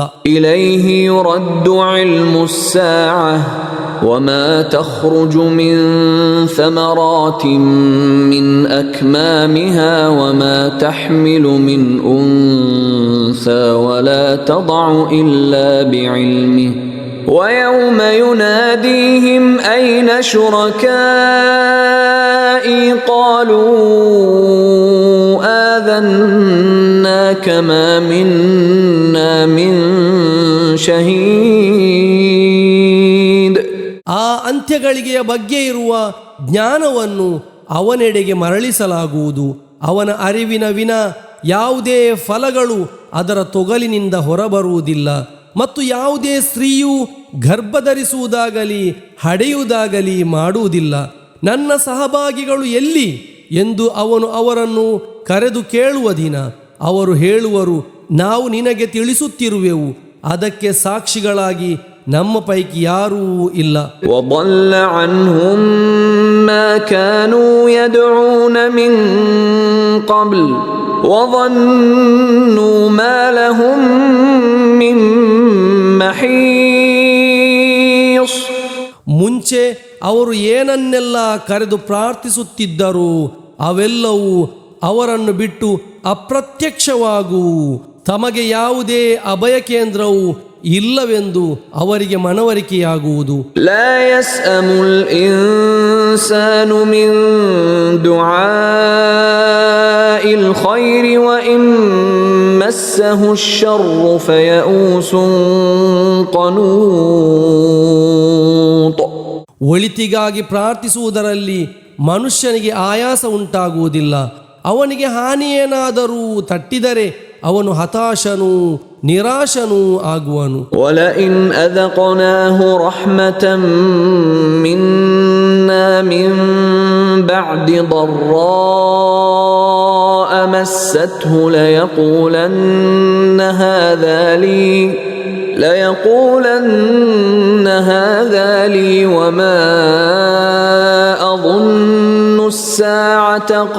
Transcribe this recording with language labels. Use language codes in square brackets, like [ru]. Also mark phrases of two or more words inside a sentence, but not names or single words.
[ar] إليه يرد علم الساعة وما تخرج من ثمرات من أكمامها وما تحمل من أنثى ولا تضع إلا بعلمه ويوم يناديهم أين شركائي قالوا آذناك ما منا من شهيد. [kn] ಆ ಅಂತ್ಯಗಳಿಗೆಯ ಬಗ್ಗೆ ಇರುವ ಜ್ಞಾನವನ್ನು ಅವನೆಡೆಗೆ ಮರಳಿಸಲಾಗುವುದು. ಅವನ ಅರಿವಿನ ವಿನ ಯಾವುದೇ ಫಲಗಳು ಅದರ ತೊಗಲಿನಿಂದ ಹೊರಬರುವುದಿಲ್ಲ ಮತ್ತು ಯಾವುದೇ ಸ್ತ್ರೀಯು ಗರ್ಭಧರಿಸುವುದಾಗಲಿ ಹಡೆಯುವುದಾಗಲಿ ಮಾಡುವುದಿಲ್ಲ. ನನ್ನ ಸಹಭಾಗಿಗಳು ಎಲ್ಲಿ ಎಂದು ಅವನು ಅವರನ್ನು ಕರೆದು ಕೇಳುವ ದಿನ ಅವರು ಹೇಳುವರು, ನಾವು ನಿನಗೆ ತಿಳಿಸುತ್ತಿರುವೆವು, ಅದಕ್ಕೆ ಸಾಕ್ಷಿಗಳಾಗಿ ನಮ್ಮ ಪೈಕಿ ಯಾರೂ ಇಲ್ಲ. [ar] وضل عنهم ما كانوا يدعون من قبل وظنوا ما لهم من محيص. [kn] ಮುಂಚೆ ಅವರು ಏನನ್ನೆಲ್ಲ ಕರೆದು ಪ್ರಾರ್ಥಿಸುತ್ತಿದ್ದರು ಅವೆಲ್ಲವೂ ಅವರನ್ನು ಬಿಟ್ಟು ಅಪ್ರತ್ಯಕ್ಷವಾಗುವು. ತಮಗೆ ಯಾವುದೇ ಅಭಯ ಕೇಂದ್ರವು ಇಲ್ಲವೆಂದು ಅವರಿಗೆ ಮನವರಿಕೆಯಾಗುವುದು. [ar] لا يسأم الإنسان من دعاء الخير وإن مسه الشر فيئوس قنوط. [kn] ಒಳಿತಿಗಾಗಿ ಪ್ರಾರ್ಥಿಸುವುದರಲ್ಲಿ ಮನುಷ್ಯನಿಗೆ ಆಯಾಸ ಉಂಟಾಗುವುದಿಲ್ಲ. ಅವನಿಗೆ ಹಾನಿಯೇನಾದರೂ ತಟ್ಟಿದರೆ ಅವನು ಹತಾಶನೂ ನಿರಾಶನೂ ಆಗುವನು. [ar] ولئن أذقناه رحمة منا من بعد ضراء مسته ليقولن هذا لي وما أظن الساعة